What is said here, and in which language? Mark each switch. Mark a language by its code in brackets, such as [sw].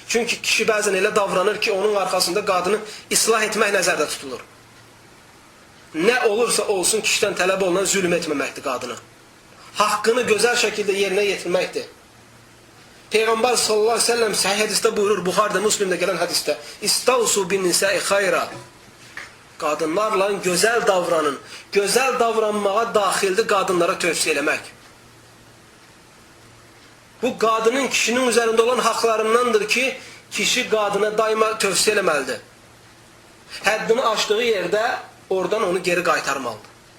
[az] Çünki kişi bəzən elə davranır ki, onun arxasında qadını islah etmək nəzərdə tutulur. Nə olursa olsun kişidən tələb olunan zülm etməməkdir qadına. Haqqını gözəl şəkildə yerinə yetirməkdir. Peyğəmbər sallallahu aleyhi ve sellem sahih hədisdə buyurur, Buxarda, Müslimdə gələn hədisdə: [ar] "İstausu bin nisai xayra." [az] Qadınlarla gözəl davranın. Gözəl davranmağa daxildir qadınlara tövsiyə eləmək. Bu qadının kişinin üzərində olan haqlarındandır ki, kişi qadına daima tövsiyə eləməlidir. Həddini aşdığı yerdə oradan onu geri qaytarmalıdır.